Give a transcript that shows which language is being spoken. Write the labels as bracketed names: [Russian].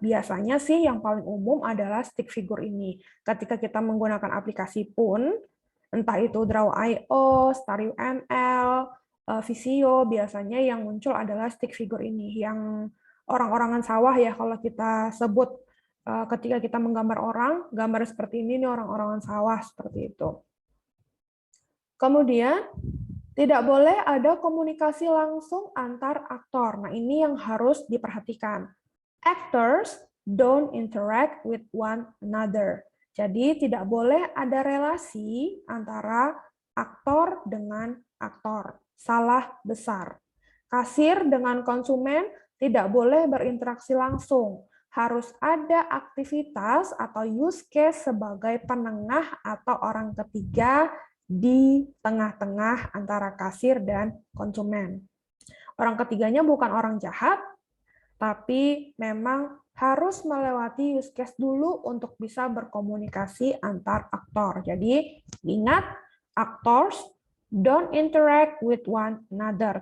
[Indonesian] Biasanya sih yang paling umum adalah stick figure ini. Ketika kita menggunakan aplikasi pun, entah itu Draw.io, StarUML, Visio, biasanya yang muncul adalah stick figure ini, yang orang-orangan sawah ya kalau kita sebut ketika kita menggambar orang, gambar seperti ini orang-orangan sawah seperti itu. Kemudian tidak boleh ada komunikasi langsung antar aktor. Nah, ini yang harus diperhatikan. [English] Actors don't interact with one another. [Indonesian] Jadi tidak boleh ada relasi antara aktor dengan aktor. Salah besar. Kasir dengan konsumen tidak boleh berinteraksi langsung. Harus ada aktivitas atau use case sebagai penengah atau orang ketiga di tengah-tengah antara kasir dan konsumen. Orang ketiganya bukan orang jahat, tapi memang harus melewati use case dulu untuk bisa berkomunikasi antar aktor. Jadi ingat, [English] actors don't interact with one another.